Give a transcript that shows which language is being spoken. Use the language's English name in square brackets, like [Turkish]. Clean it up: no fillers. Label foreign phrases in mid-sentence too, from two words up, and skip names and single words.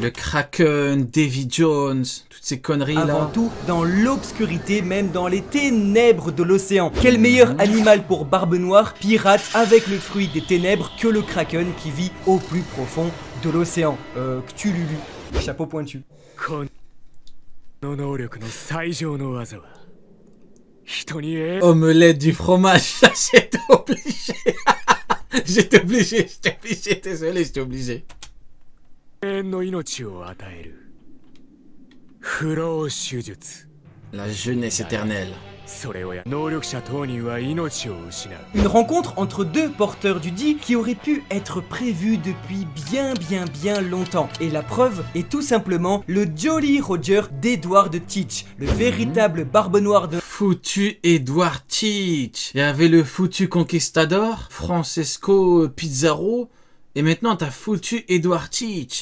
[French] Le Kraken, Davy Jones, toutes ces conneries avant là. tout dans l'obscurité, même dans les ténèbres de l'océan. Quel meilleur animal pour Barbe Noire, pirate avec le fruit des ténèbres, que le Kraken qui vit au plus profond de l'océan. Cthululu, chapeau pointu. [Japanese] この能力の最上の技は人に [French] Omelette du fromage, j'étais obligé. J'étais obligé, désolé, j'étais obligé. [Japanese] 永遠の命を与える不老手術 [French] La jeunesse éternelle. [Japanese] それを能力者当人は命を失う [French] Une rencontre entre 2 porteurs du dit qui aurait pu être prévue depuis bien longtemps. Et la preuve est tout simplement le Jolly Roger d'Edward Teach, le véritable Barbe Noire de... Foutu Edward Teach. Il y avait le foutu Conquistador, Francesco Pizarro, et maintenant t'as foutu Edward Teach.